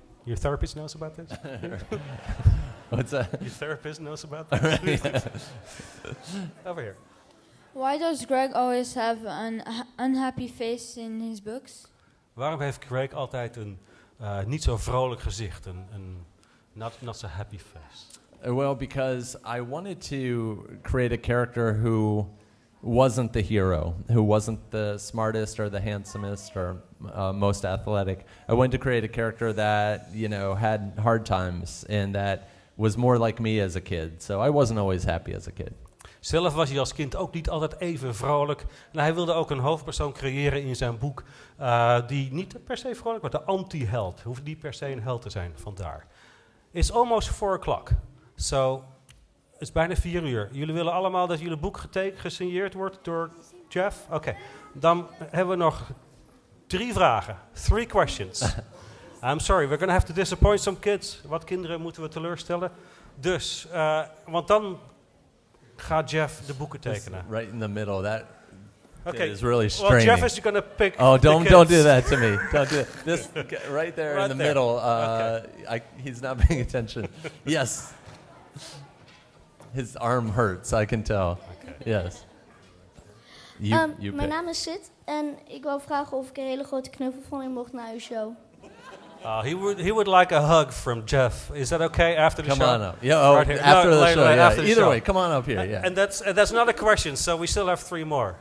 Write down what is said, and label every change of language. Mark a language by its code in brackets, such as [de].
[en] Your therapist knows about this? What's that? Your therapist knows about this? Over here. Why does Greg always have an unhappy face in his books? [nl] Waarom heeft Greg altijd een niet zo vrolijk gezicht, een [en] not so happy face? Well, because I wanted to create a character who wasn't the hero, who wasn't the smartest or the handsomest or most athletic. I wanted to create a character that, had hard times and that was more like me as a kid. So I wasn't always happy as a kid. [nl] Zelf was hij als kind ook niet altijd even vrolijk. En hij wilde ook een hoofdpersoon creëren in zijn boek die niet per se vrolijk, maar de anti-held. Hoeft niet per se een held te zijn, vandaar. [en] It's almost 4 o'clock. [nl] So, het is bijna 4 uur. Jullie willen allemaal dat jullie boek gesigneerd wordt door Jeff? Oké. Dan hebben we nog 3 vragen. [en] 3 questions. I'm sorry, we're going to have to disappoint some kids. [nl] Wat kinderen moeten we teleurstellen. Dus, want dan gaat Jeff de boeken tekenen. [en] Right in the middle. That okay. is really straining. Well, Jeff is going to pick. Oh, don't do that to me. Don't do it. This right there right in the middle. He's not paying attention. Yes. His arm hurts. I can tell. Okay. Yes. [nl] Mijn naam is Sid en ik wou vragen of ik een hele grote knuffel van u mocht na uw show. [en] He would like a hug from Jeff. Is that okay after the show? Come on up. Yeah, right after the show. Yeah. After the Either show. way, come on up here. Yeah. And that's not a question, so we still have 3 more.